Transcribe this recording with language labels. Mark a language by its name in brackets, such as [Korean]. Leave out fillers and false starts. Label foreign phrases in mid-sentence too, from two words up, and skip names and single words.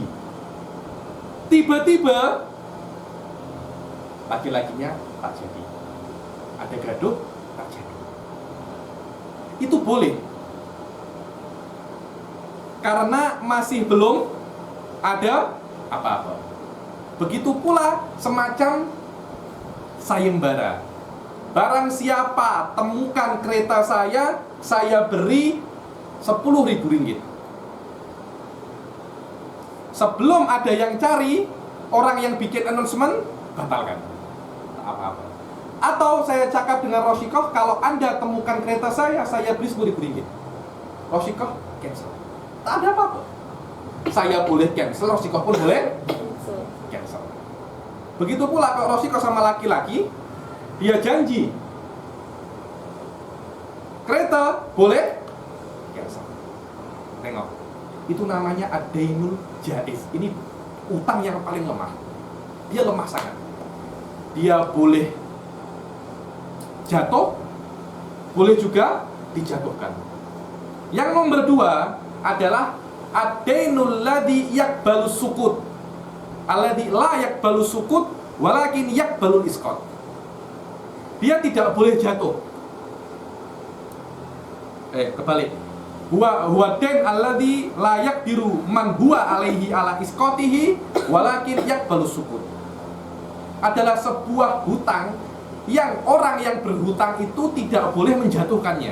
[Malay] Tiba-tiba laki-lakinya tak jadi, ada gaduh, tak jadi. itu boleh. Karena masih belum ada apa-apa. Begitu pula semacam sayembara. Barang siapa temukan kereta saya beri 10.000 ringgit. Sebelum ada yang cari, orang yang bikin announcement batalkan. Tak apa-apa. Atau saya cakap dengan Roshikoh, kalau Anda temukan kereta saya beri 10.000 ringgit. Roshikoh cancel. Tak ada apa-apa. Saya boleh cancel, Roshikoh pun boleh cancel. Begitu pula kalau Roshikoh sama laki-laki, dia janji kereta boleh cancel. Tengok, itu namanya [Arabic] الدين الجائز. [Malay] Ini utang yang paling lemah. Dia lemah sangat. Dia boleh jatuh, boleh juga dijatuhkan. Yang nomor 2 adalah [Arabic] الدين الذي يقبل السقوط. الذي لا يقبل السقوط ولكن يقبل الإسقاط. [Malay] Dia tidak boleh jatuh. Kebalik. [Arabic] هو دين الذي لا يقدر من هو عليه على إسقاطه ولكن يقبل السقوط. [Malay] Adalah sebuah hutang yang orang yang berhutang itu tidak boleh menjatuhkannya.